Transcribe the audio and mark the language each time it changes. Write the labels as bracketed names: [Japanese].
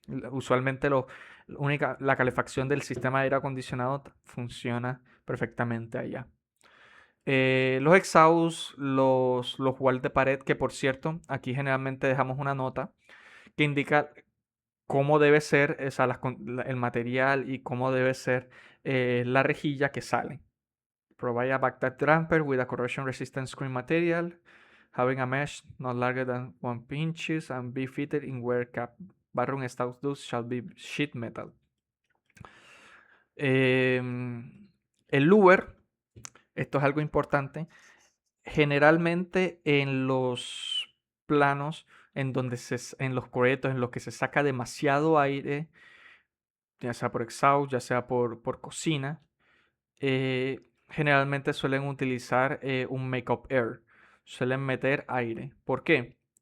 [Spanish] Usualmente la calefacción del sistema de aire acondicionado funciona perfectamente allá. Los exhausts, los walls de pared, que por cierto, aquí generalmente dejamos una nota que indica cómo debe ser el material y cómo debe ser la rejilla que sale. [English] Provide a backtight damper with a corrosion resistant screen material, having a mesh not larger than 1 inches and be fitted in where cap. Bathroom exhaust shall be sheet metal. [Spanish] El lower, esto es algo importante, generalmente en los planos en los proyectos en los que se saca demasiado aire, ya sea por exhaust, ya sea por cocina, generalmente suelen utilizar un make-up air, suelen meter aire. ¿Por qué?